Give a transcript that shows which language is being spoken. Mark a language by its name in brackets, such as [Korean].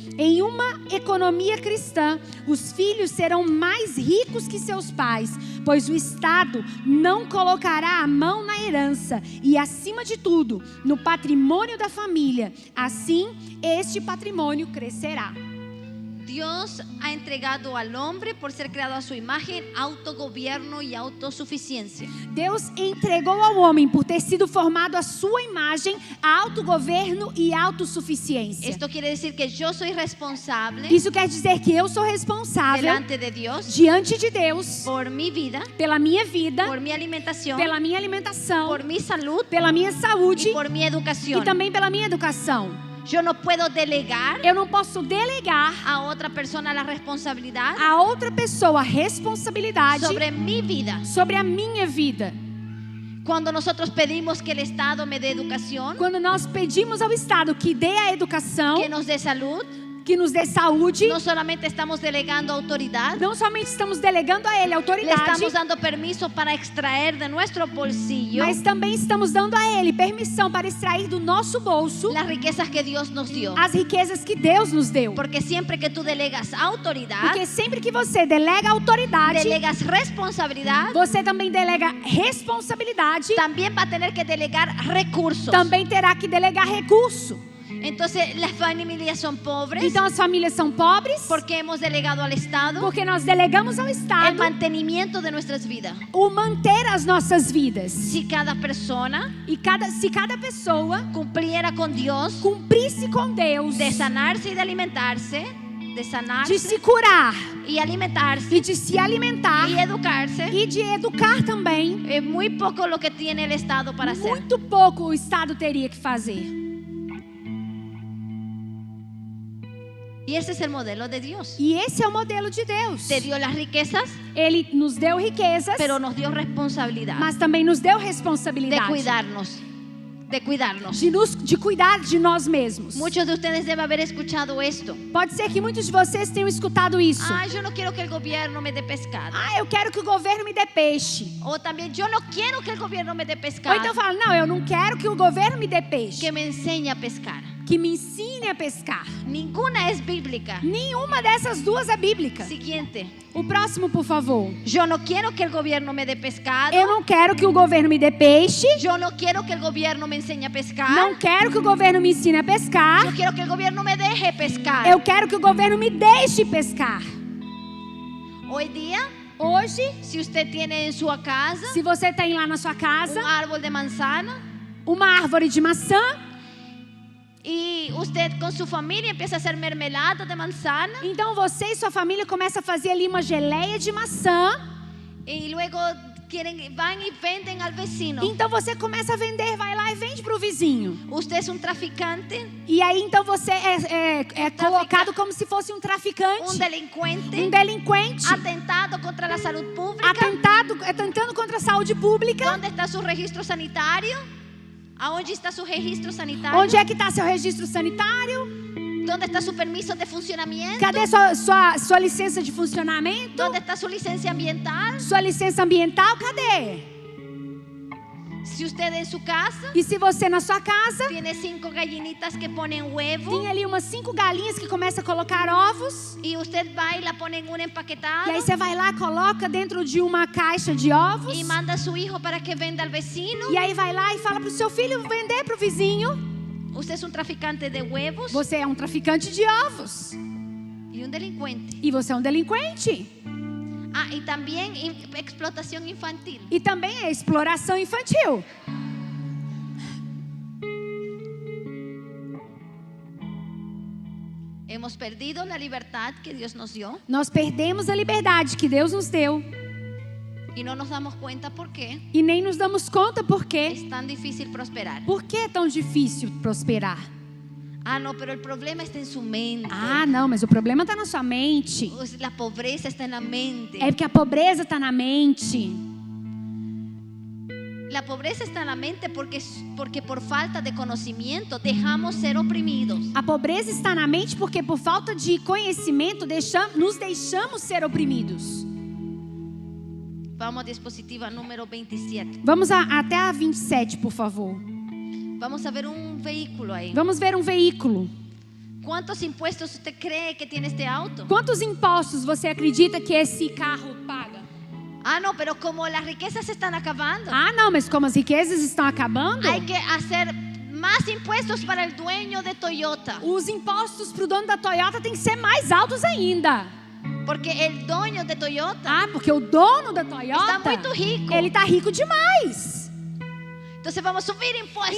[Portuguese] Em uma economia cristã, os filhos serão mais ricos que seus pais, pois o Estado não colocará a mão na herança e, acima de tudo, no patrimônio da família. Assim, este patrimônio crescerá. [Spanish] Dios ha entregado al hombre, por ser creado a su imagen, autogobierno y autosuficiencia. [Portuguese] Deus entregou ao homem, por ter sido formado à sua imagem, autogoverno e autossuficiência. [Spanish] Esto quiere decir que yo soy responsable [Portuguese] Isso quer dizer que eu sou responsável [Spanish] delante de Dios [Portuguese] diante de Deus [Spanish] por mi vida, [Portuguese] pela minha vida, [Spanish] por mi alimentación, [Portuguese] pela minha alimentação, [Spanish] por mi salud [Portuguese] pela minha saúde [Spanish] y por mi educación. [Portuguese] e também pela minha educação. [Spanish] Yo no puedo delegar [Portuguese] Eu não posso delegar [Spanish] a otra persona la responsabilidad [Portuguese] a outra pessoa a responsabilidade [Spanish] sobre mi vida. [Portuguese] sobre a minha vida. [Spanish] Cuando nosotros pedimos que el Estado me dé educación, [Portuguese] Quando nós pedimos ao Estado que dê a educação, [Spanish] que nos dé salud, [Portuguese] que nos dê saúde, [Spanish] no solamente estamos delegando autoridad, [Portuguese] não somente estamos delegando a Ele [Spanish] le [Portuguese] autoridade, [Spanish] estamos dando permiso para extraer de nuestro bolsillo [Portuguese] mas também estamos dando a Ele permissão para extrair do nosso bolso [Spanish] las riquezas que Dios nos dio. [Portuguese] as riquezas que Deus nos deu. [Spanish] Porque siempre que tú delegas autoridad, [Portuguese] Porque sempre que você delega autoridade, [Spanish] delegas responsabilidad, [Portuguese] você também delega responsabilidade, [Spanish] también va a tener que delegar recursos. [Portuguese] também terá que delegar recurso. [Spanish] Entonces las familias son pobres [Portuguese] Então as famílias são pobres [Spanish] porque hemos delegado al Estado [Portuguese] porque nós delegamos ao [Spanish] el [Portuguese] Estado [Spanish] mantenimiento de nuestras vidas. [Portuguese] o manter as nossas vidas. [Spanish] Si cada persona [Portuguese] E se cada pessoa [Spanish] cumpliera con Dios [Portuguese] cumprisse com Deus [Spanish] de sanarse y de alimentarse, de [Portuguese] de [Spanish] sanarse [Portuguese] se curar [Spanish] y alimentarse [Portuguese] e de se alimentar [Spanish] y educarse, [Portuguese] e de educar também, [Spanish] es muy poco lo que tiene el Estado para hacer. [Portuguese] muito pouco o Estado teria que fazer. [Spanish] Y ese es el modelo de Dios. [Portuguese] E esse é o modelo de Deus. [Spanish] Te dio las riquezas, [Portuguese] Ele nos deu riquezas, [Spanish] pero nos dio responsabilidad [Portuguese] mas também nos deu de responsabilidade [Spanish] cuidarnos. De cuidarnos. [Portuguese] de cuidar de nós mesmos. [Spanish] Muchos de ustedes deben haber escuchado esto. [Portuguese] Pode ser que muitos de vocês tenham escutado isso. [Spanish] Ah, yo no quiero que el gobierno me dé pescado. [Portuguese] Eu quero que o governo me dê peixe. [Spanish] O también, yo no quiero que el gobierno me dé [Portuguese] Ou [Spanish] pescado. [Portuguese] então fala, não, eu não quero que o governo me dê peixe. [Spanish] Que me enseñe a pescar. [Portuguese] Que me ensine a pescar. [Spanish] Ninguna es bíblica. [Portuguese] Nenhuma dessas duas é bíblica. [Spanish] Siguiente. [Portuguese] O próximo, por favor. [Spanish] Yo no quiero que el gobierno me dé pescado. [Portuguese] Eu não quero que o governo me dê peixe. [Spanish] Yo no quiero que el gobierno me enseñe a pescar. [Portuguese] Não quero que o governo me ensine a pescar. [Spanish] Yo quiero que el gobierno me deje pescar. [Portuguese] Eu quero que o governo me deixe pescar. [Spanish] Hoy día, [Portuguese] Hoje, [Spanish] si usted tiene en su casa [Portuguese] se você tem lá na sua casa [Spanish] un árbol de manzana [Portuguese] uma árvore de maçã, [Spanish] y usted con su familia empieza a hacer mermelada de manzana [Portuguese] então você e sua família começam a fazer ali uma geleia de maçã. [Spanish] y luego van y venden al vecino. [Portuguese] Então você começa a vender, vai lá e vende para o vizinho. [Spanish] Usted es un traficante, [Portuguese] E aí então você é colocado como se fosse um traficante, [Spanish] un delincuente, [Portuguese] um delinquente, [Spanish] atentado contra la salud pública. [Portuguese] atentando contra a saúde pública. [Spanish] ¿Dónde está su registro sanitario? ¿Aonde está su registro sanitario? [Portuguese] Onde é que está seu registro sanitário? [Spanish] ¿Dónde está su permiso de funcionamiento? [Portuguese] Cadê sua licença de funcionamento? [Spanish] ¿Dónde está su licencia ambiental? [Portuguese] Sua licença ambiental, cadê? [Spanish] Si usted en su casa [Portuguese] E se você na sua casa [Spanish] tiene 5 gallinitas que ponen huevo [Portuguese] tem ali umas 5 galinhas que começam a colocar ovos, [Spanish] y usted va y la pone en un [Portuguese] e [Spanish] empaquetado [Portuguese] aí você vai lá, coloca dentro de uma caixa de ovos, [Spanish] y manda a su hijo para que venda al vecino, [Portuguese] e aí vai lá e fala pro seu filho vender pro vizinho. [Spanish] usted es un traficante de huevos [Portuguese] Você é um traficante de ovos [Spanish] y un delincuente. [Portuguese] e você é um delinquente. [Spanish] Ah, y también explotación infantil. [Portuguese] E também é exploração infantil. [Spanish] Hemos perdido la libertad que Dios nos dio [Portuguese] Nós perdemos a liberdade que Deus nos deu [Spanish] y no nos damos cuenta por qué [Portuguese] e nem nos damos conta por quê. [Spanish] es tan difícil prosperar. [Portuguese] Por que é tão difícil prosperar? [Spanish] Ah, no, pero el problema está en su mente. [Portuguese] Ah, não, mas o problema está na sua mente. [Spanish] La pobreza está en la mente. [Portuguese] É porque a pobreza está na mente. [Spanish] La pobreza está en la mente porque por falta de conocimiento dejamos ser oprimidos. [Portuguese] A pobreza está na mente porque por falta de conhecimento nos deixamos ser oprimidos. [Spanish] Vamos a diapositiva número 27. [Portuguese] Vamos até a 27, por favor. [Spanish] Vamos a ver un vehículo ahí. [Portuguese] Vamos ver um veículo. [Spanish] ¿Cuántos impuestos usted cree que tiene este auto? [Portuguese] Quantos impostos você acredita que esse carro paga? [Spanish] Ah, no, pero como las riquezas se están acabando, [Portuguese] Ah, não, mas como as riquezas estão acabando, [Spanish] hay que hacer más impuestos para el dueño de Toyota. [Portuguese] os impostos para o dono da Toyota têm que ser mais altos ainda. [Spanish] Porque el dueño de Toyota [Portuguese] Ah, porque o dono da Toyota, está muito rico. ele está rico demais. [Spanish] Entonces vamos a subir impuestos